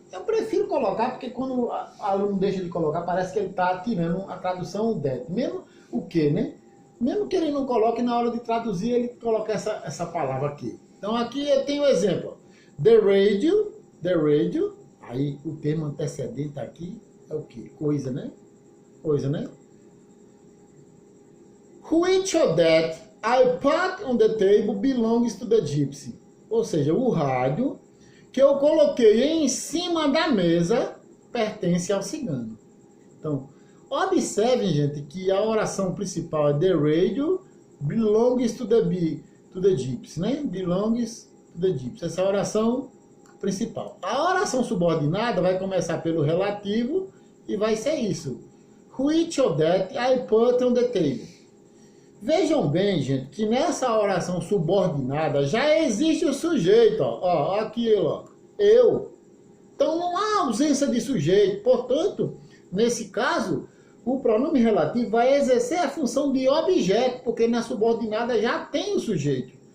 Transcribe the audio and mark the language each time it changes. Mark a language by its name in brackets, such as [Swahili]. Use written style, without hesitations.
[Portuguese] Eu prefiro colocar, porque quando o aluno deixa de colocar, parece que ele está tirando a tradução that. Mesmo o que, né? Mesmo que ele não coloque, na hora de traduzir, ele coloca essa palavra aqui. Então aqui eu tenho um exemplo. The radio, aí o termo antecedente aqui é o que? Coisa, né? Coisa, né? [English] Which of that I put on the table belongs to the gypsy. [Portuguese] Ou seja, o rádio que eu coloquei em cima da mesa pertence ao cigano. Então, observem, gente, que a oração principal é [English] the radio belongs to the gypsy, [Portuguese] né? [English] Belongs to the gypsy. [Portuguese] Essa é a oração principal. A oração subordinada vai começar pelo relativo e vai ser isso. [English] Which of that I put on the table. [Portuguese] Vejam bem, gente, que nessa oração subordinada já existe o sujeito, ó, aquilo, ó, eu. Então não há ausência de sujeito. Portanto, nesse caso, o pronome relativo vai exercer a função de objeto, porque na subordinada já tem o sujeito.